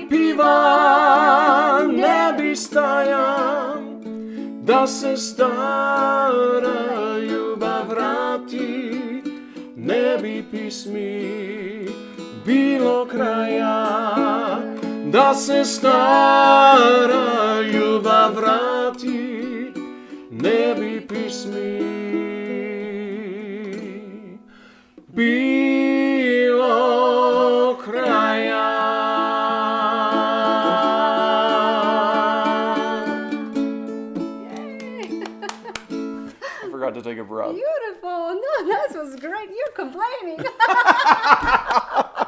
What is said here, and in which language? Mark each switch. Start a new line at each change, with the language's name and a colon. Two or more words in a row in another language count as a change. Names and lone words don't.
Croatian: piva, ne bi staja, da se stara ljubav vrati, ne bi pismi bilo kraja, da se stara ljubav vrati, ne bi pismi bilo kraja.
English: I forgot to take a breath. Beautiful. No, that was great. You're complaining.